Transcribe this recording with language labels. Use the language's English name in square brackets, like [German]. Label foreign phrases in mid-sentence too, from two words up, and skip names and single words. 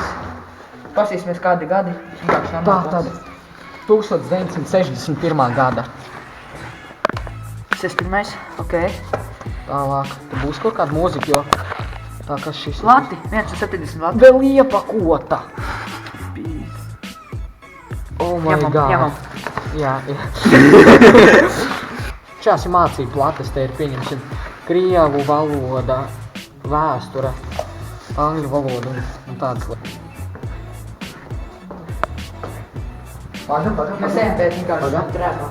[Latvian] Pasīsimies kādi gadi. Tātad 1961. gada. 61. Ok. Tālāk. Tu būs kaut kāda mūzika, jo tā kas šis... Lati. 170 lati. Vēl iepakota. [English] Oh my god. [Latvian] Ņemam. Jā. Šās ir mācību latas, te ir pieņemsim krievu valoda, vēsture, angļu valoda un tādas lietas. Mēs ejam pēc vienkārši trēpā.